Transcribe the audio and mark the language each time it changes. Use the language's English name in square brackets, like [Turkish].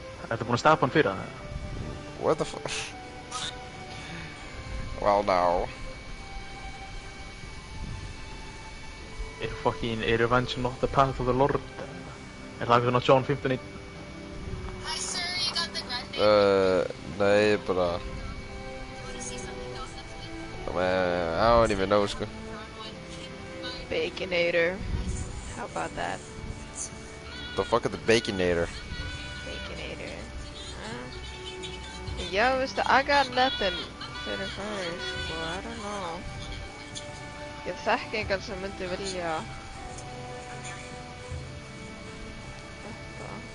[Icelandic] Ertu búinn að stapa hann fyrir það? [English] What the fuck? Well, now. Er revenge not the path of the Lord? [Icelandic] Er það eitthvað svona John 15:1? [English] Hi, sir. You got the red baby. [Icelandic] Nei, bara... [English] You want to see something else that's good? I don't even know, sko. Baconator. How about that? The fuck is the Baconator? Baconator. Yo, I got nothing for the first. Well, I don't know. [Icelandic] Ég þekki engan sem myndi vilja þetta.